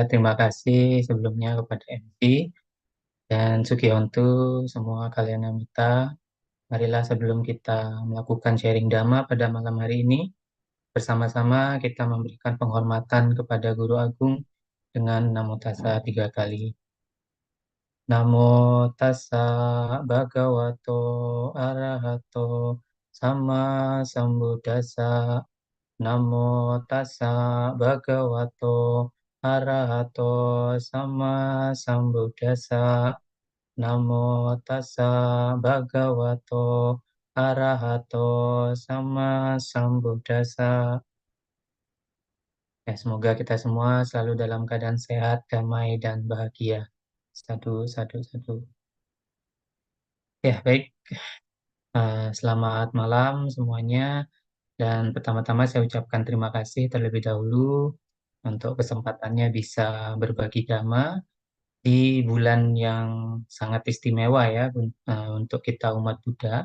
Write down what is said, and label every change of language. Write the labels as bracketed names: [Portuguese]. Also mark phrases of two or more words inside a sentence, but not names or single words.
[Indonesian] Terima kasih sebelumnya kepada MC dan Sugihontu, semua kalian yang minta. Marilah sebelum kita melakukan sharing dhamma pada malam hari ini, bersama-sama kita memberikan penghormatan kepada Guru Agung dengan [Pali] Namo Tassa [Indonesian] 3 kali. [Pali] Namo Tassa Bhagavato Arahato Sama Sambuddhassa. Namo Tassa Bhagavato Arahato Sama Sambuddhassa. Namo Tassa Bhagavato Arahato Sama Sambuddhassa. [Indonesian] Ya, semoga kita semua selalu dalam keadaan sehat, damai, dan bahagia. [Pali] Sadu, sadu, sadu. [Indonesian] Ya, baik. Selamat malam semuanya. Dan pertama-tama saya ucapkan terima kasih terlebih dahulu untuk kesempatannya bisa berbagi dhamma di bulan yang sangat istimewa ya untuk kita umat Buddha.